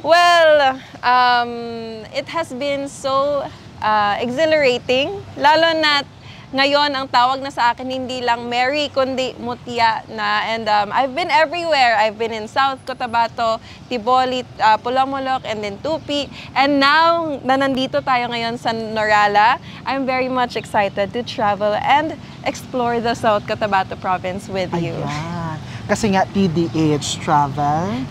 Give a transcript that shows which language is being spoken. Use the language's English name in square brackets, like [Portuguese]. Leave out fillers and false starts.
[English] Well, it has been so exhilarating. [Filipino] Lalo na ngayon, ang tawag na sa akin hindi lang Mary, kundi Mutya na. [English] And I've been everywhere. I've been in South Cotabato, Tiboli, Pulamulok, and then Tupi. And now, [Filipino] na nandito tayo ngayon sa Norala, [English] I'm very much excited to travel and explore the South Cotabato province with you. [Filipino] Ayan. Kasi nga, TDH, travel.